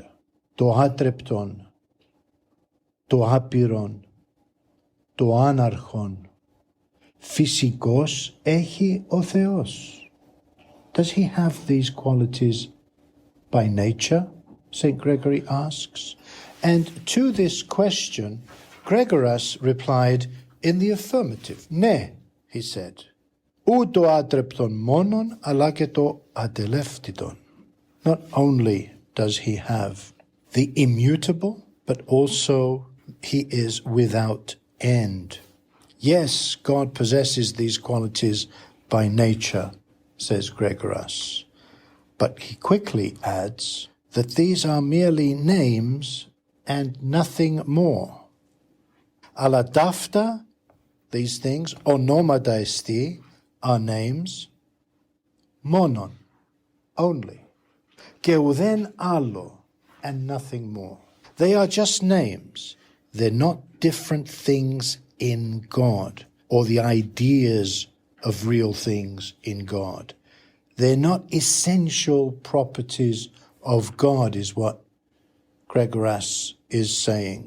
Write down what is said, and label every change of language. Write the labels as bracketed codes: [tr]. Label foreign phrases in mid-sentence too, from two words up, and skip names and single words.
[el] Το άτρεπτον, το άπειρον, το άναρχον, φυσικώς έχει ο Θεός. [en] Does he have these qualities by nature? St. Gregory asks. And to this question, Gregoras replied in the affirmative. [el] Ne, [en] he said. [el] Ου το άτρεπτον μόνον, αλλά και το ατελεύτητον. [en] Not only does he have the immutable, but also he is without end. Yes, God possesses these qualities by nature, says Gregoras. But he quickly adds that these are merely names and nothing more. [el] Αλλά ταύτα, [en] these things, [el] ονόματα εστί, [en] are names, monon, only. [el] Και ουδέν άλλο, [en] and nothing more. They are just names. They're not different things in God, or the ideas of real things in God. They're not essential properties of God, is what Gregoras is saying.